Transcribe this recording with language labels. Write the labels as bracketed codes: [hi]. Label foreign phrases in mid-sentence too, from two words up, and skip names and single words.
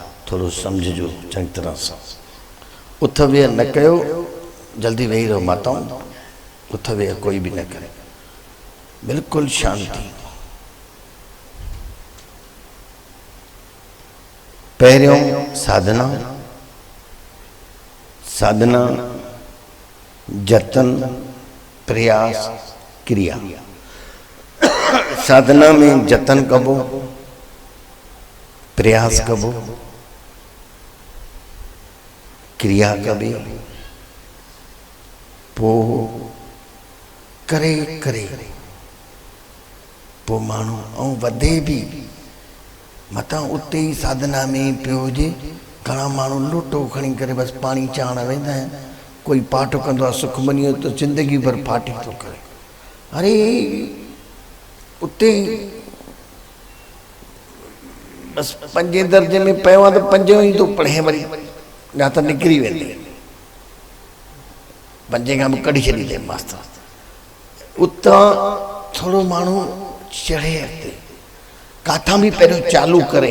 [sd] थोरो सम्झिजो चङी तरह सां। उथ वेह न कयो, जल्दी वेही रहो माताऊं, उथ वेह कोई भी न करे, बिल्कुल शांति। पहिरियों साधना, साधना जतन प्रयास क्रिया। साधना में जतन कबो, प्रयास कबो, क्रिया कबी, पो करे करे पो मानू ऐं वधे भी मता उते ही साधना में पियो हुजे। घणा मानू लोटो खणी करे बस पानी चाण वेंदा आहिनि, कोई पाठ कंदो आहे सुखमनी तो जिंदगी भर पाठी तो करे। अरे उते बस पंजे दर्जे में पियो आहे तो पंजो ही तो पढ़े, वरी या तो निकिरी वेंदे, पंजे खां बि कढी छॾींदे मास्तर। उतां थोरो माण्हू चढ़े अॻिते, काथां बि पहिरियों चालू करे।